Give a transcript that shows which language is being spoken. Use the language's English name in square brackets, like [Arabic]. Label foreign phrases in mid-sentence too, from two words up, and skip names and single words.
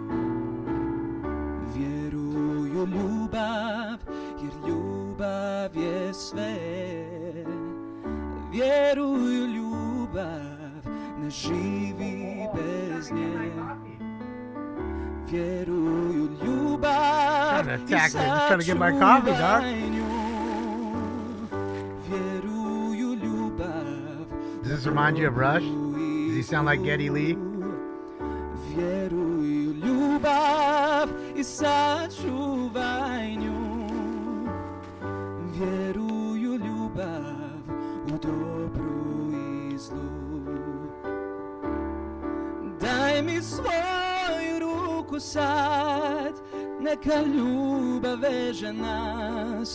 [Serbian] Vjeruj u ljubav, jer ljubav je sve. Vjeruj u ljubav, ne živi bez nje. Vjeruj u ljubav [English] Trying to [Serbian] i [English] attack me. Just trying to get my coffee, dog. [Serbian] sačuvaj nju. Vjeruj u ljubav. [English] Does this remind you of Rush? Does he sound like Geddy Lee? [Serbian] Vjeruj u ljubav i sačuvaj nju. Vjeruj u ljubav, u dobru i zlu. Daj mi svoju ruku sad, neka ljubav veže nas.